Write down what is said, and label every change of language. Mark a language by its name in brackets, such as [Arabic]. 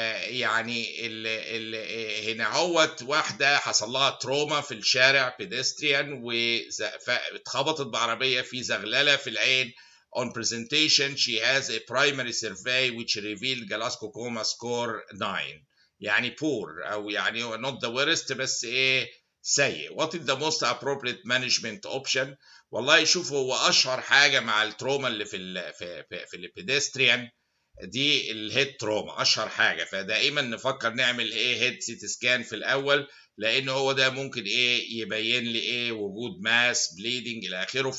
[Arabic] يعني هنا هوت واحدة حصل لها تروما في الشارع pedestrian واتخبطت بعربية في زغللة في العين. [English] On presentation she has a primary survey which revealed Glasgow coma score 9 يعني poor أو يعني not the worst [Arabic] بس ايه سيء. [English] What is the most appropriate management option؟ [Arabic] والله شوفوا هو أشهر حاجة مع التروما اللي في البيدستريان دي الهيد تروما اشهر حاجه، فدائما نفكر نعمل ايه هيد سي تي سكان في الاول لان هو ده ممكن ايه يبين لي ايه وجود ماس بليدنج الى اخره.